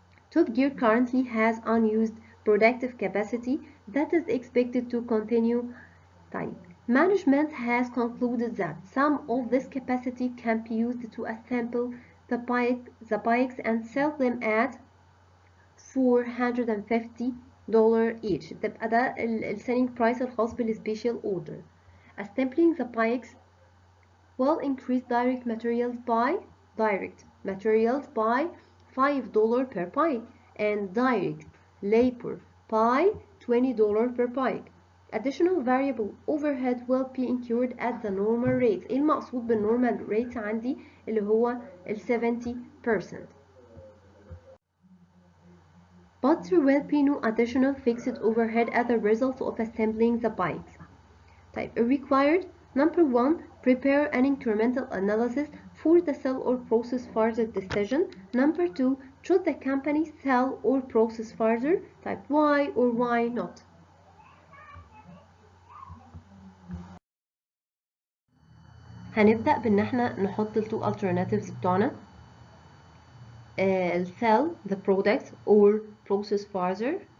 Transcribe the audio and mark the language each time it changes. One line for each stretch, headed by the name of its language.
English: Top Gear currently has unused productive capacity that is expected to continue. Management has concluded that some of this capacity can be used to assemble the bikes and sell them at $450 each.
Arabic: تبقى ده selling price الخاص بالسبيشال order.
English: Assembling the bikes will increase direct materials by $5 per bike and direct labor by $20 per bike. Additional variable overhead will be incurred at the normal rates.
Arabic: ايه المقصود بالnormal rates عندي اللي هو 70%.
English: But there will be no additional fixed overhead as a result of assembling the bikes. Required. Number 1, prepare an incremental analysis for the sell or process further decision. Number 2, should the company sell or process further? Why or why not?
Arabic: هنبدأ بإن احنا نحط التو alternatives بتوعنا.
English: sell the product or process further.